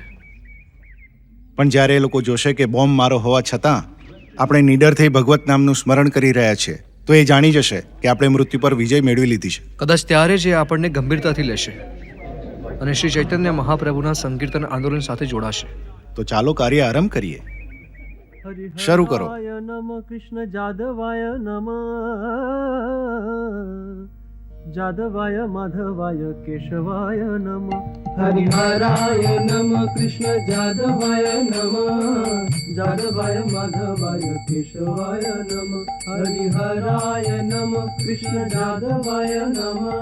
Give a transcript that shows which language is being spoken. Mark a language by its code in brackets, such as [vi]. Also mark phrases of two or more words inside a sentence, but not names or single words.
[gu] પણ જ્યારે એ લોકો જોશે કે બોમ્બ મારો હોવા છતાં આપણે નિડર થઈ ભગવત નામનું સ્મરણ કરી રહ્યા છીએ તો એ જાણી જશે કે આપણે મૃત્યુ પર વિજય મેળવી લીધી છે. કદાચ ત્યારે જ એ આપણને ગંભીરતાથી લેશે અને શ્રી ચૈતન્ય મહાપ્રભુના સંકીર્તન આંદોલન સાથે જોડાશે. તો ચાલો કાર્ય આરંભ કરીએ. શરૂ કરો. [sa] નમ કૃષ્ણ જાદવાય નમ जादवाय माधवाय केशवाय नमः हरिहराय नमः कृष्ण जादवाय नमः जादवाय माधवाय केशवाय नमः हरिहराय नमः कृष्ण जादवाय नमः